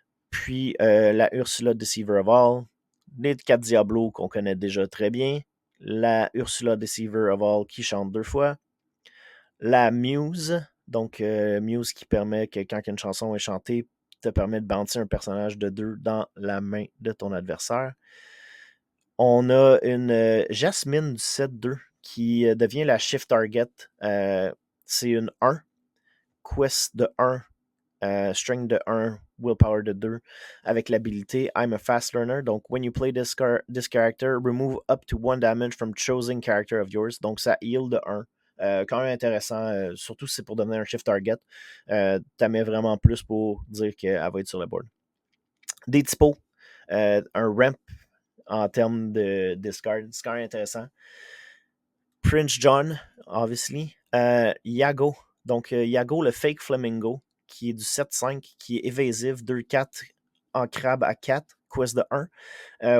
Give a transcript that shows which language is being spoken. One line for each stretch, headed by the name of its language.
French: Puis la Ursula Deceiver of All, les 4 Diablos qu'on connaît déjà très bien, la Ursula Deceiver of All qui chante 2 fois, la Muse, donc Muse qui permet que quand une chanson est chantée, te permet de bouncer un personnage de 2 dans la main de ton adversaire. On a une Jasmine du 7-2 qui devient la Shift Target. C'est une 1, Quest de 1, Strength de 1, Willpower de 2, avec l'habilité I'm a Fast Learner.
English: Donc, when you play this character, remove up to 1 damage from chosen character of yours.
French: Donc, ça heal de 1. Quand même intéressant, surtout si c'est pour devenir un shift target. T'as mis vraiment plus pour dire qu'elle va être sur le board. Des typos, un ramp en termes de discard. C'est quand même intéressant. Prince John, obviously. Yago. Donc, Yago, le fake flamingo, qui est du 7-5, qui est évasif, 2-4 en crabe à 4, quest de 1.